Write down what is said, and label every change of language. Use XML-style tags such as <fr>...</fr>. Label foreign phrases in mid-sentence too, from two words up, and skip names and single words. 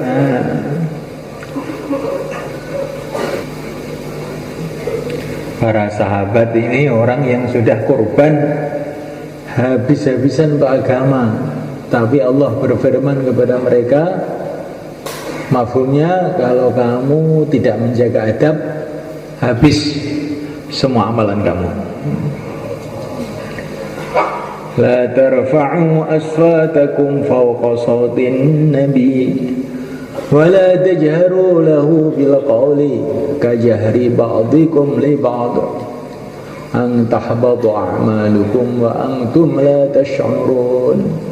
<id>Para sahabat ini orang yang sudah korban habis-habisan untuk agama, tapi Allah berfirman kepada mereka, mafhumnya kalau kamu tidak menjaga adab, habis semua amalan kamu.</id> <ar>لا ترفعوا أصواتكم فوق صوت النبي ولا تجهروا له بالقول كجهر بعضكم لبعض أن تحبط أعمالكم وأنتم لا تشعرون.</ar>